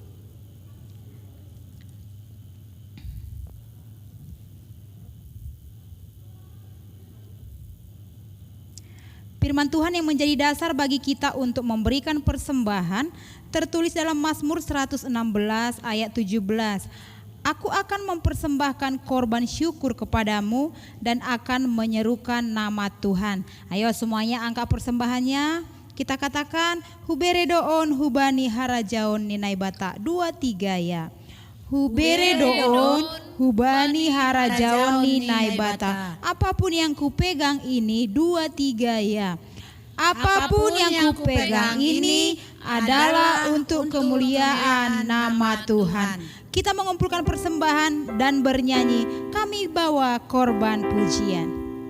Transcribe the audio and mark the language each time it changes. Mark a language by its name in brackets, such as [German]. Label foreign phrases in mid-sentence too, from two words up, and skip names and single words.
[Indonesian] Firman Tuhan yang menjadi dasar bagi kita untuk memberikan persembahan tertulis dalam Mazmur 116 ayat 17. Aku akan mempersembahkan korban syukur kepadamu dan akan menyerukan nama Tuhan. Ayo semuanya angkat persembahannya. Kita katakan [Batak Simalungun] huberedoon hubani harajaon ninai bata 2-3 ya. Huberedoon hubani harajaon ninai bata. [Indonesian] Apapun yang kupegang ini 2-3 ya. Apapun yang kupegang ini adalah untuk kemuliaan nama Tuhan. Kita mengumpulkan persembahan dan bernyanyi, kami bawa korban pujian.